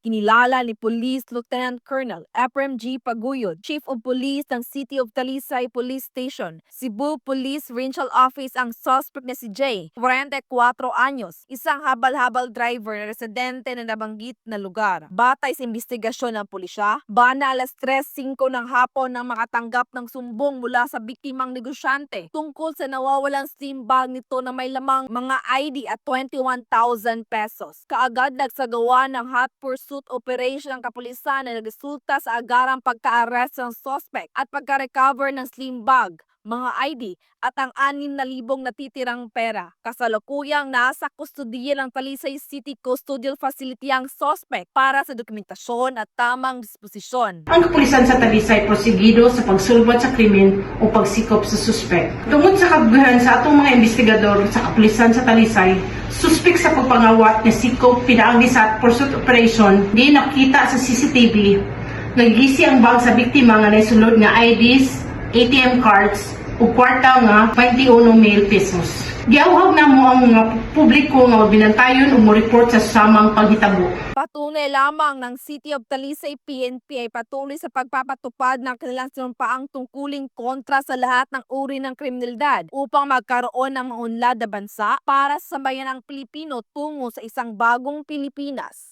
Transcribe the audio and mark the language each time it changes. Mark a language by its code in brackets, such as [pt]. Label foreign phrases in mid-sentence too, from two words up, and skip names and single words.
[tl] Kinilala ni Police Lieutenant Colonel Ephraim G. Paguyod, Chief of Police ng City of Talisay Police Station, Cebu Police Regional Office ang suspect na si J. 44 anyos, isang habal-habal driver na residente na nabanggit na lugar. Batay sa investigasyon ng pulisya, bana alas 3:05 ng hapon nang makatanggap ng sumbong mula sa biktimang negosyante tungkol sa nawawalang [en] slim bag [tl] nito na may lamang mga ID at 21,000 pesos. Kaagad nagsagawa ng [en] hot pursuit operation [tl] ng kapulisan na nagresulta sa agarang pagka-arrest ng suspect at pagka-recover ng [en] slim bag, [tl] mga ID at ang 6,000 natitirang pera. Kasalukuyang nasa kustudiya ng Talisay City Custodial Facility ang suspect para sa dokumentasyon at tamang disposisyon. [ceb] Ang kapulisan sa Talisay prosigido sa pagsulbat sa krimen o pagsikop sa suspect. Tungod sa kabugahan sa atong mga investigador sa kapulisan sa Talisay, suspect sa pagpangawat nga sikop pinaagi sa [en] pursuit operation [ceb] di nakita sa CCTV. Nagisi ang bag sa biktima nga naisulod nga IDs, [en] ATM cards [ceb] o kwarta nga 21,000 pesos. Giauhag na mo ang mga publiko nga binantayon o mo report sa samang paghitabo. [tl] Patunay lamang ng City of Talisay PNP ay patuloy sa pagpapatupad ng kanilang sinumpaang tungkuling kontra sa lahat ng uri ng kriminalidad upang magkaroon ng maunlad na bansa para sa bayanang Pilipino tungo sa isang bagong Pilipinas.